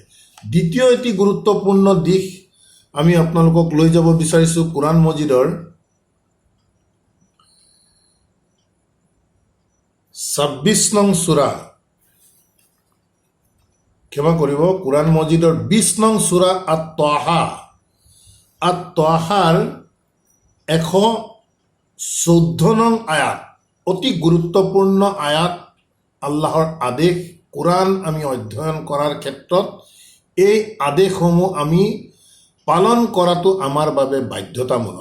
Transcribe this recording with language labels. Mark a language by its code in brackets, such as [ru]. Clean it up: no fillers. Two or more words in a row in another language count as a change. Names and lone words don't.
[as] দ্বিতীয় এটি গুৰুত্বপূৰ্ণ দিশ আমি আপোনালোকক লৈ যাব বিচাৰিছোঁ কোৰআন মজিদৰ ২৬ নং সূৰা, ক্ষমা কৰিব, কোরআন মজিদর 20 নং সূরা আত-তাহা আত-তাহাৰ 114 নং আয়াত, অতি গুৰুত্বপূৰ্ণ আয়াত। আল্লাহৰ আদেশ কোৰাণ আমি অধ্যয়ন কৰাৰ ক্ষেত্ৰত এই আদেশসমূহ আমি পালন কৰাটো আমাৰ বাবে বাধ্যতামূলক।